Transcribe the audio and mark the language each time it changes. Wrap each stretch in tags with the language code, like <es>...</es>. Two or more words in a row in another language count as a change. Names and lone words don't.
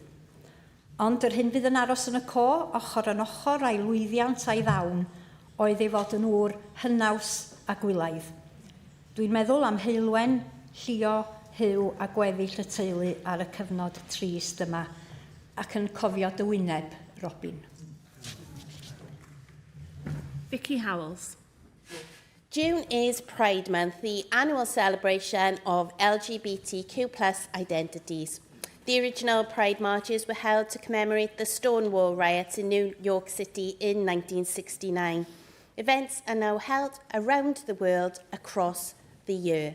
<cy>Ond yr hyn fydd yn aros yn y co, ochr yn ochr a'i lwyddiant a'i ddawn, oedd ei fod yn ŵr hynaws a gwylaidd. Dwi'n meddwl am heilwen, llio, hyw a gweddill y teulu ar y cyfnod trist yma, ac yn cofio dy wyneb, Robin.</cy> <en>Vicky Howells. June is Pride Month, the annual celebration of LGBTQ+ identities. The original Pride marches were held to commemorate the Stonewall riots in New York City in 1969. Events are now held around the world across the year.</en>